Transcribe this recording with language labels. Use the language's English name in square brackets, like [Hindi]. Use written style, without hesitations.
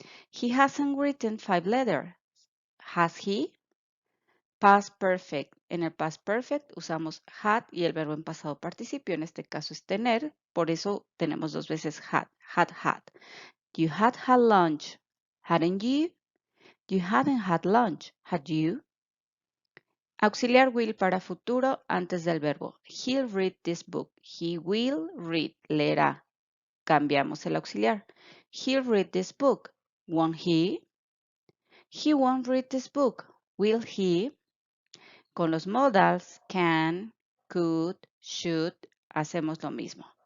[English] He hasn't written 5 letters. Has he? Past perfect. [Spanish] En el past perfect usamos had y el verbo en pasado participio. En este caso es tener, por eso tenemos dos veces had. [English] Had. You had lunch, hadn't you? You hadn't had lunch, had you? [Spanish] Auxiliar will para futuro antes del verbo. [English] He'll read this book. He will read, [Spanish] leerá. Cambiamos el auxiliar. [English] He'll read this book. Won't he? He won't read this book. Will he? [Spanish] Con los modals can, could, should, hacemos lo mismo.